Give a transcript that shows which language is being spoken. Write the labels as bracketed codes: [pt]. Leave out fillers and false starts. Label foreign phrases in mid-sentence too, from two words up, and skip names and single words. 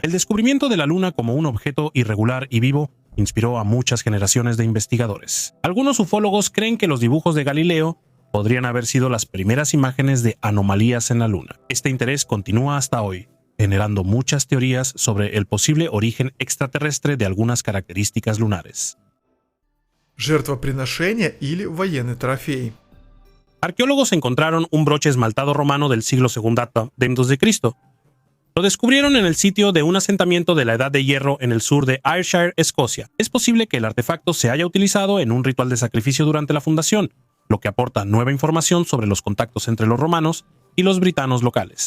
[es] El descubrimiento de la Luna como un objeto irregular y vivo inspiró a muchas generaciones de investigadores. Algunos ufólogos creen que los dibujos de Galileo podrían haber sido las primeras imágenes de anomalías en la Luna. Este interés continúa hasta hoy, generando muchas teorías sobre el posible origen extraterrestre de algunas características lunares. [ru] Жертвоприношение или военный трофей. [es] Arqueólogos encontraron un broche esmaltado romano del siglo II a.C. Lo descubrieron en el sitio de un asentamiento de la Edad de Hierro en el sur de Ayrshire, Escocia. Es posible que el artefacto se haya utilizado en un ritual de sacrificio durante la fundación, lo que aporta nueva información sobre los contactos entre los romanos y los britanos locales.